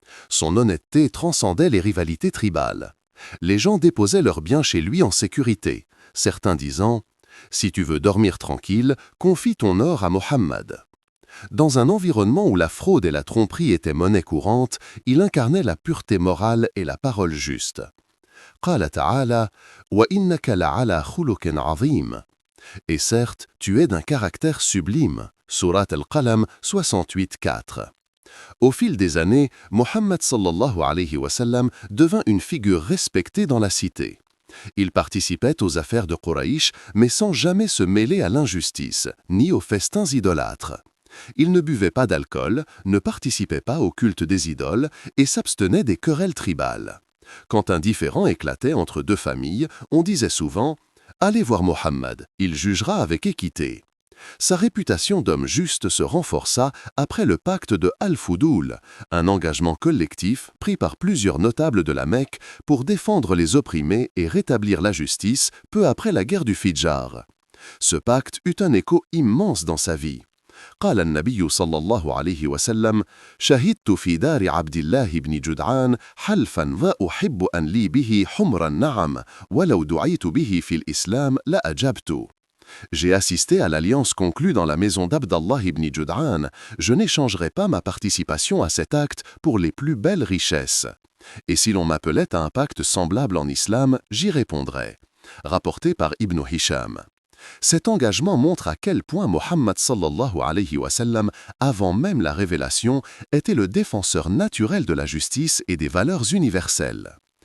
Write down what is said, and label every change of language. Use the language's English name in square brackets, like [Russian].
[French] Son honnêteté transcendait les rivalités tribales. Les gens déposaient leurs biens chez lui en sécurité, certains disant « Si tu veux dormir tranquille, confie ton or à Mohammed ». Dans un environnement où la fraude et la tromperie étaient monnaie courante, il incarnait la pureté morale et la parole juste. [Arabic] قال تعالى وإنك لعلى خلق عظيم. [French] Et certes, tu es d'un caractère sublime. Surat Al-Qalam 68-4. Au fil des années, Muhammad sallallahu alayhi wa sallam devint une figure respectée dans la cité. Il participait aux affaires de Quraïch, mais sans jamais se mêler à l'injustice, ni aux festins idolâtres. Il ne buvait pas d'alcool, ne participait pas au culte des idoles et s'abstenait des querelles tribales. Quand un différend éclatait entre deux familles, on disait souvent « Allez voir Mohammed, il jugera avec équité ». Sa réputation d'homme juste se renforça après le pacte de Al-Fudul, un engagement collectif pris par plusieurs notables de la Mecque pour défendre les opprimés et rétablir la justice peu après la guerre du Fidjar. Ce pacte eut un écho immense dans sa vie. [Arabic] قال النبي صلى الله عليه وسلم شهدت في دار عبد الله بن جدعان حلفا وأحب أن لي به حمر النعم ولو دعيت به في الإسلام لأجبت. [French] J'ai assisté à l'alliance conclue dans la maison d'Abdallah ibn Jud'an. Je n'échangerai pas ma participation à cet acte pour les plus belles richesses. Et si l'on m'appelait à un pacte semblable en islam, j'y répondrais. Rapporté par Ibn Hisham. Cet engagement montre à quel point Muhammad sallallahu alayhi wa sallam, avant même la révélation, était le défenseur naturel de la justice et des valeurs universelles.